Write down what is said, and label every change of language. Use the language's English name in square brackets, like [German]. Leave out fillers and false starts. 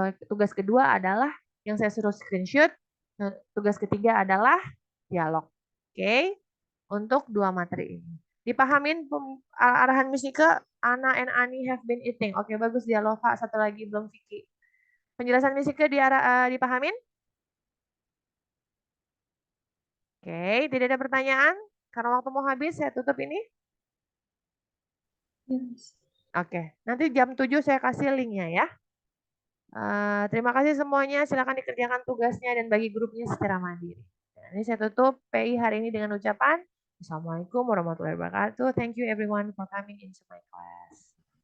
[Indonesian] Tugas kedua adalah yang saya suruh screenshot. Tugas ketiga adalah dialog. Oke, untuk 2 materi ini. Dipahamin arahan [English] Miss Nike, Anna and Ani have been eating. [Indonesian] Oke, bagus Dialova. Satu lagi belum Vicky. Penjelasan Miss Nike dipahamin? Oke, tidak ada pertanyaan? Karena waktu mau habis, saya tutup ini. [English] Yes. [Indonesian] Oke, nanti jam 7 saya kasih linknya ya. Terima kasih semuanya. Silakan dikerjakan tugasnya dan bagi grupnya secara mandiri. Nah, ini saya tutup PI hari ini dengan ucapan Assalamualaikum warahmatullahi wabarakatuh. [English] Thank you everyone for coming into my class.